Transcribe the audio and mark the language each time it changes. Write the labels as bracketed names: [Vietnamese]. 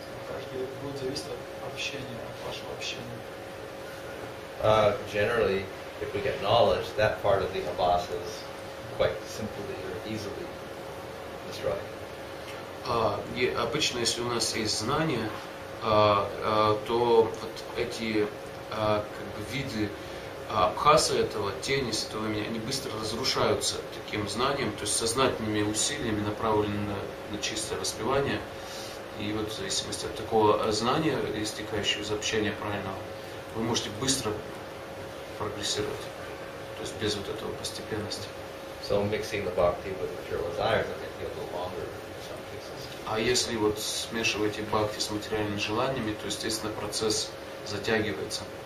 [Russian] Каждый будет зависеть от общения, от вашего общения. [English] Generally, if we get knowledge, that part of the abhas is quite simply or easily destroyed. [Russian] И обычно, если у нас есть знания, то вот эти как бы виды абхаса этого, тени Святого Имени, они быстро разрушаются таким знанием, то есть сознательными усилиями, направленными на чистое воспевание. И вот в зависимости от такого знания, истекающего из общения правильного, вы можете быстро прогрессировать, то есть без вот этого постепенности. [English] So mixing the bhakti with material desires, I think, a little longer in some cases. [Russian] А если вот смешиваете бхакти с материальными желаниями, то, естественно, процесс затягивается.